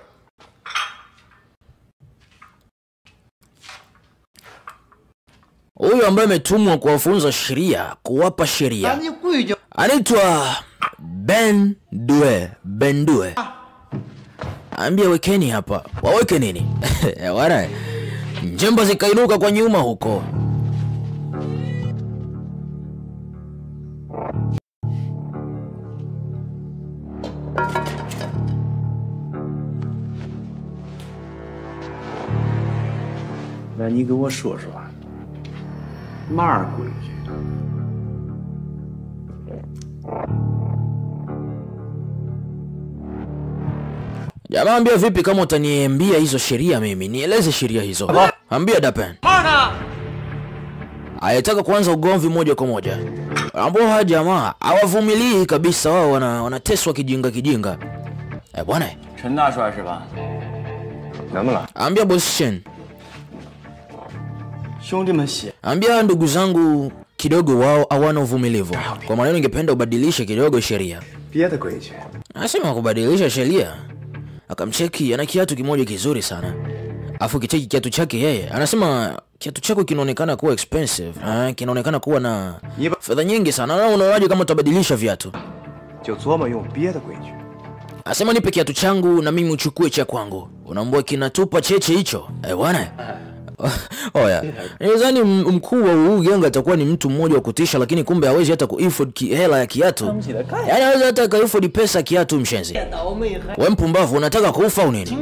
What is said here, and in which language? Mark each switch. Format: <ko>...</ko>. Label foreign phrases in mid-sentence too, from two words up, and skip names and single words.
<sw>Huyu ambaye ametumwa kuwafunza sheria, kuwapa sheria. Anaitwa Bendue. Ambia wekeni hapa. Waweke nini? Wana. Njemba zikainuka kwa nyuma huko.</sw> <zh>那你给我说说，嘛儿规矩？</zh> <sw>Jamaa ambia vipi kama utaniambia hizo sheria mimi? Nieleze sheria hizo. Ambia Dapen. Ayataka kuanza ugomvi moja kwa moja. Ambao hawa jamaa hawavumilii kabisa, wao wanateswa kijinga. Bwana.</sw> <zh>陈大帅是吧？能不能？</zh> <sw>Ambia Boss Chen.</sw> <zh>兄弟们写。</zh> <sw>Ambia ndugu zangu kidogo wao hawana uvumilivu. Kwa maana ningependa ubadilishe kidogo sheria.</sw> <zh>别的规矩。</zh> <sw>Anasema kubadilisha sheria. Akamcheki ana kiatu kimoja kizuri sana. Afu kicheki kiatu chake yeye. Anasema kiatu chako kinaonekana kuwa expensive. Kinaonekana kuwa na fedha nyingi sana. Na unaonaje kama utabadilisha viatu?</sw> <zh>就琢磨用别的规矩。</zh> <sw>Anasema nipe kiatu changu na mimi uchukue cha kwangu. Unaambia kinatupa cheche hicho. Bwana. Oya. Nadhani mkuu wa huu ganga atakuwa ni mtu mmoja wa kutisha, lakini kumbe hawezi hata ku-afford hela ya kiatu. Yaani hawezi hata ku-afford pesa ya kiatu mshenzi. Wewe mpumbavu unataka kufa au nini?</sw>